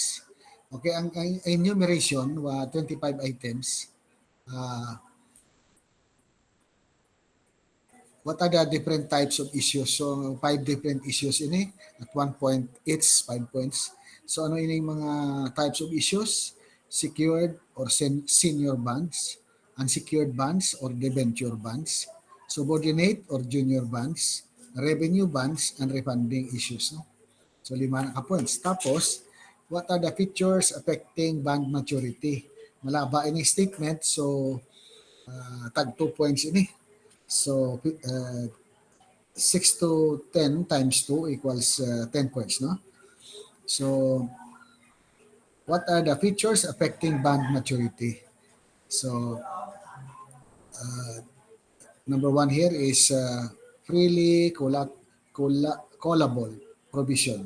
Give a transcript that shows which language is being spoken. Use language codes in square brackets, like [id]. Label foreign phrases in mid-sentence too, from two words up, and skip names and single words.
[hil] Okay, ang enumeration 25 items. [en] What are the different types of issues? So 5 different issues ini at 1 point each 5 points. [hil] So ano ini mga [en] types of issues? Secured or senior bonds, unsecured bonds or debenture bonds, subordinate or junior bonds, revenue bonds, and refunding issues. [hil] No? So 5 na ka-points. Tapos, [en] what are the features affecting bond maturity? [hil] Malaba ini statement. So, tag 2 points ini. [en] So, 6 to 10 times 2 equals 10 points. No? So, what are the features affecting bond maturity? So, number 1 here is freely callable provision.